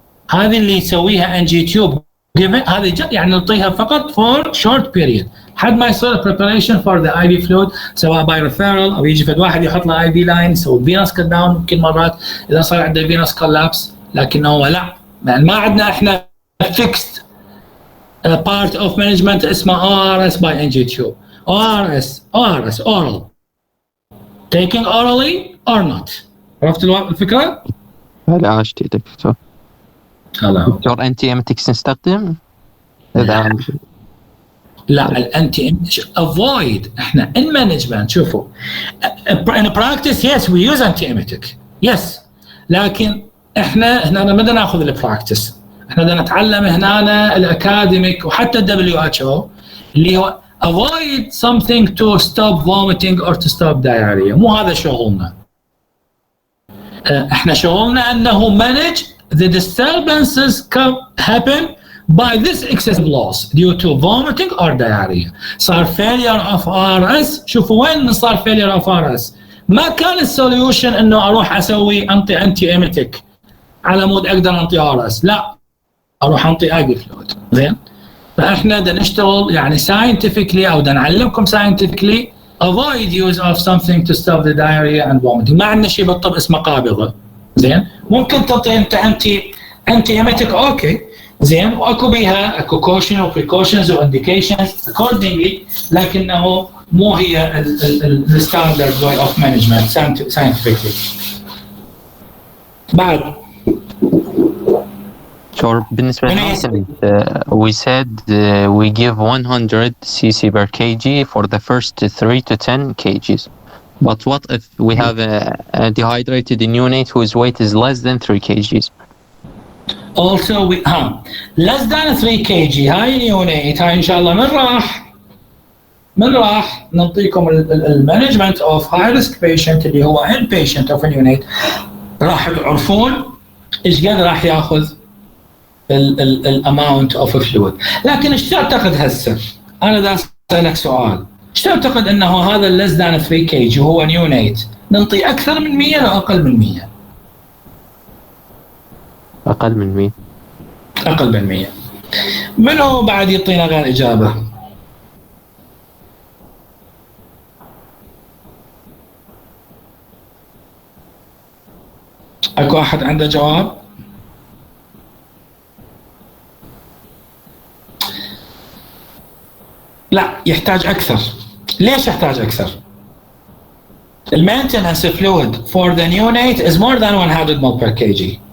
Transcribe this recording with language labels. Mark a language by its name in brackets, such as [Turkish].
[Arabic] هذه اللي يسويها NG tube هذه يعني نعطيها فقط [English] for short period [Arabic] حد ما يصير [English] preparation for the IV fluid [Arabic] سواء [English] by referral [Arabic] او يجي فد واحد يحط له IV line يسوي [English] venous cut down [Arabic] ممكن مرات اذا صار عنده [English] venous collapse [Arabic] لكنه لا يعني ما عندنا احنا [English] fixed part of management [Arabic] اسمه ORS by NG tube. [English] ORS oral taking orally or not. [Arabic] عرفت الفكرة؟ هلا عشتي دكتور. دكتور انتي اميتكس نستخدم؟ لا الانتي avoid احنا [English] in management [Arabic] شوفوا [English] in practice yes we use anti-emetic yes [Arabic] لكن احنا هنا ما بدنا ناخذ البراكتس احنا بدنا نتعلم هنا الاكاديميك وحتى WHO اللي هو [English] avoid something to stop vomiting or to stop diarrhea [Arabic] مو هذا شغلنا احنا شغلنا انه [English] manage the disturbances happen by this excessive loss due to vomiting or diarrhea. [Arabic] صار [English] failure of RS [Arabic] شوفوا وين صار failure of RS ما كان السوليوشن انه اروح اسوي انتي ايميتيك على مود اقدر انطي RS لا اروح انطي اي فلويد زين فاحنا بدنا نشتغل يعني scientifically او بدنا نعلمكم scientifically [English] avoid use of something to stop the diarrhea and vomiting. [Arabic] ما عندنا شيء بالطب اسمه قابضه زين ممكن تعطي انت انتي ايميتيك اوكي زين واكو بيها اكو كوشن وبريكوشنز وانديكيشنز accordingly لكنه مو هي الستاندرد واي اوف مانجمنت scientifically. بعد بالنسبة للمثل [English] we said we give 100 cc per kg for the first 3 to 10 kgs. But what if we have a dehydrated neonate whose weight is less than 3 kgs? Also we less than 3 kg هاي neonate هاي [Arabic] ان شاء الله من راح نعطيكم [English] المانجمنت of high risk patient اللي هو ان بيشنت اوف neonate [Arabic] راح تعرفون ايش قد راح ياخذ [English] الاماونت of fluid. [Arabic] لكن ايش تعتقد هسه؟ انا دا اسالك سؤال، ايش تعتقد انه هذا الليس ذان 3 كيجي وهو نيونيت ننطي اكثر من 100 او اقل من 100؟ اقل من 100. اقل من 100. منو بعد يعطينا غير اجابه؟ اكو احد عنده جواب؟ لا يحتاج اكثر. ليش يحتاج اكثر؟ [English] المينتنس fluid for the neonate is more than 100 ml per kg.